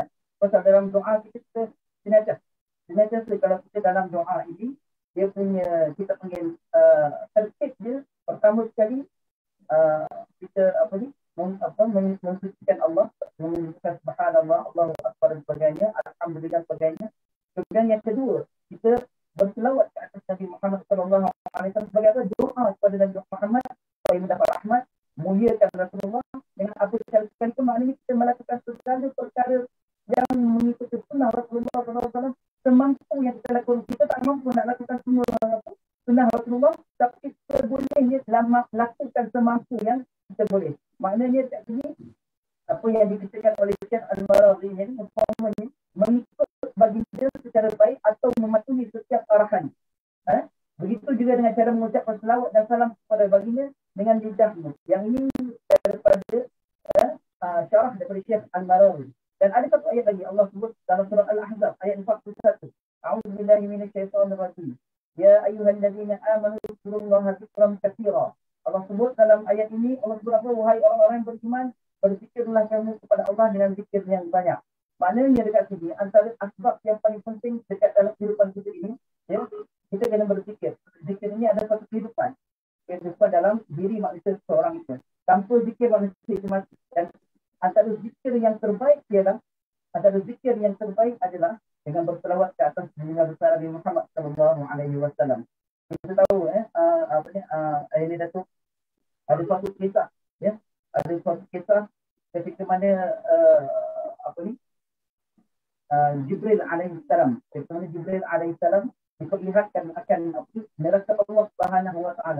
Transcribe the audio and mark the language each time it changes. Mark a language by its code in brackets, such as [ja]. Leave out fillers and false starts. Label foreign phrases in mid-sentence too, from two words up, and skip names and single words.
[ms] Pasal dalam doa kita senantiasa kalau kita dalam doa ini, dia punya, kita panggil tertib dia. Pertama sekali kita mensucikan Allah. menunjukkan [ar] سبحان الله، الله أكبر [ms] dan sebagainya, alhamdulillah dan sebagainya. Kemudian yang kedua, kita berselawat ke atas Nabi Muhammad [ar] صلى الله عليه وسلم [ms] sebagai apa? Doa kepada Nabi Muhammad supaya mendapat rahmat, muliakan Rasulullah dengan apa yang kita itu, maknanya kita melakukan segala perkara yang mengikuti sunnah Rasulullah [ar] صلى الله عليه وسلم [ms] semampu yang kita lakukan. Kita tak mampu nak lakukan semua sunnah Rasulullah, tapi kita boleh lakukan semampu yang kita boleh. Maknanya kat sini apa yang dikatakan oleh Syekh Al-Maradhi ini umpamanya mengikut baginda secara baik atau mematuhi setiap arahan. Begitu juga dengan cara mengucapkan selawat dan salam kepada baginda dengan lidahmu. Yang ini daripada syarah daripada Syekh Al-Maradhi. Dan ada satu ayat lagi Allah sebut dalam surah Al-Ahzab ayat 41. [ar] أعوذ بالله من الشيطان الرجيم. يا أيها الذين آمنوا اذكروا الله ذكرا كثيرا. [ms] Allah sebut dalam ayat ini, Allah sebut apa? Wahai orang-orang yang beriman, berzikirlah kamu kepada Allah dengan zikir yang banyak. Maknanya dekat sini antara asbab yang paling penting dekat dalam kehidupan kita ini, ya, kita kena berzikir. Zikir ini adalah satu kehidupan dalam diri manusia seorang itu. Tanpa zikir manusia itu mati. Dan antara zikir yang terbaik adalah dengan berselawat ke atas junjungan besar Nabi Muhammad [ar] صلى الله عليه وسلم. [ms] Kita tahu ini Datuk, ada suatu kisah, ya, ada suatu kisah ketika mana Jibril alaihissalam, diperlihatkan akan neraka Allah [ar] سبحانه وتعالى.